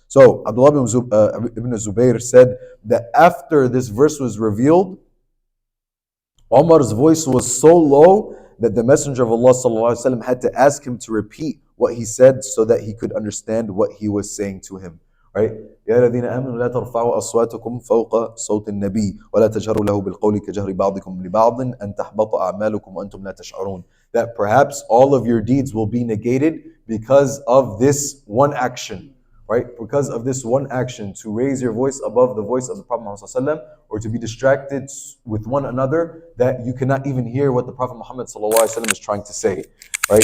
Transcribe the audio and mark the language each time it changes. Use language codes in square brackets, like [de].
[en] So Abdullah ibn Zubayr said that after this verse was revealed, Umar's voice was so low that the Messenger of Allah ﷺ had to ask him to repeat what he said so that he could understand what he was saying to him. Right? [ar] يا الذين آمنوا لا ترفعوا أصواتكم فوق صوت النبي ولا تجهروا له بالقول كجهر بعضكم لبعض أن تحبط أعمالكم وأنتم لا تشعرون. [en] That perhaps all of your deeds will be negated because of this one action, right? Because of this one action, to raise your voice above the voice of the Prophet Muhammad ﷺ, or to be distracted with one another that you cannot even hear what the Prophet Muhammad ﷺ is trying to say, right?